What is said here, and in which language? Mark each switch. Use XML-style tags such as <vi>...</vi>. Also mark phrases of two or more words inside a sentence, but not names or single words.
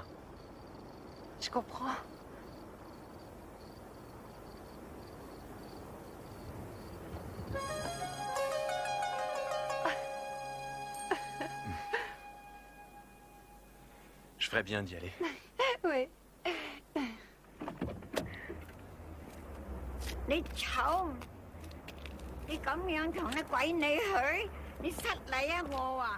<fr>je comprends. Je ferais bien d'y aller. Oui.</fr> <yue>你醜，你咁樣同啲鬼你去，你失禮啊我啊！</yue>